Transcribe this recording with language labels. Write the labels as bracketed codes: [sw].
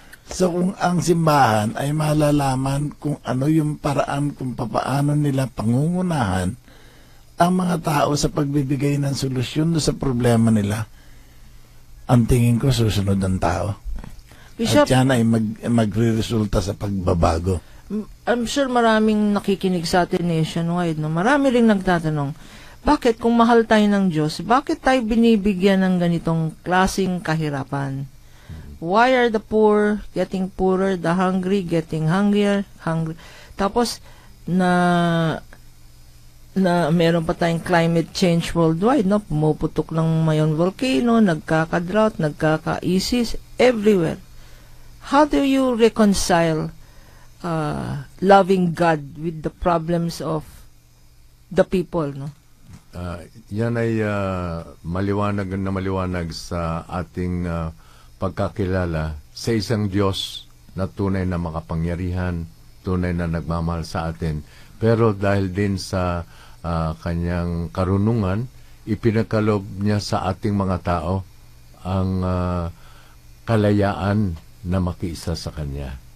[tl] So kung ang simbahan ay malalaman kung ano yung paraan kung papaano nila pangungunahan ang mga tao sa pagbibigay ng solusyon sa problema nila, ang tingin ko susunod ang tao. Bishop, at yan ay magre-resulta sa pagbabago. [en] I'm sure [tl] maraming nakikinig sa atin nationwide, no? Marami ring nagtatanong, bakit kung mahal tayo ng Diyos, bakit tayo binibigyan ng ganitong klaseng kahirapan? [en] Why are the poor getting poorer, the hungry getting hungry? [tl] Tapos, na meron pa tayong [en] climate change worldwide, [tl] no? Pumuputok ng mayon volcano, nagkaka-drought, nagkaka-isis, everywhere. [en] How do you reconcile loving God with the problems of the people, no? [tl] Yan ay maliwanag sa ating pagkakilala sa isang Diyos na tunay na makapangyarihan, tunay na nagmamahal sa atin. Pero dahil din sa kanyang karunungan, ipinagkaloob niya sa ating mga tao ang kalayaan na makiisa sa Kanya.